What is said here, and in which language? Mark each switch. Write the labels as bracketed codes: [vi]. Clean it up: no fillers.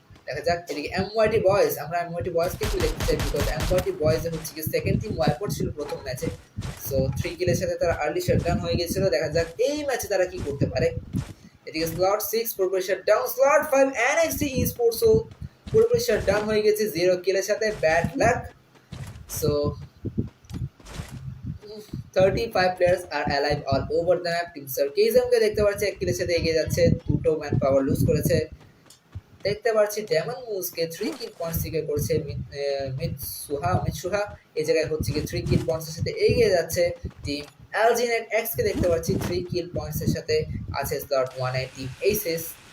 [bn] দেখা যাক এদিকে এমওয়াইটি বয়েজ, আমরা এমওয়াইটি বয়েজকে একটু দেখতে চাই, বিকজ এমওয়াইটি বয়েজের হচ্ছে কি সেকেন্ড টিম ওয়াইপআউট ছিল প্রথম ম্যাচে, সো 3 কিলের সাথে তারা আর্লি শাটডাউন হয়ে গেছিল। দেখা যাক এই ম্যাচে তারা কি করতে পারে। এদিকে স্লট 6 পুরোপুরি শাটডাউন, স্লট 5 এনএক্সটি স্পোর্টসও পুরোপুরি শাটডাউন হয়ে গেছে 0 কিলের সাথে, bad luck. [en] So 35 players are alive all over the map. [bn] Team সার্কিজমকে দেখতে পাচ্ছি 1 কিলের সাথে এগিয়ে যাচ্ছে, দুটো ম্যান পাওয়ার লুজ করেছে। দেখতে পাচ্ছি ডেমন মুসকে 3 কিল পয়েন্টস সিকিউর করেছে মিৎসুহা এই জায়গায় হচ্ছে কি 3 কিল পয়েন্টসের সাথে এগিয়ে যাচ্ছে টিম এলজিনেট এক্স কে দেখতে পাচ্ছি 3 কিল পয়েন্টসের সাথে আছে স্লট 1 এ টিম এইসেস।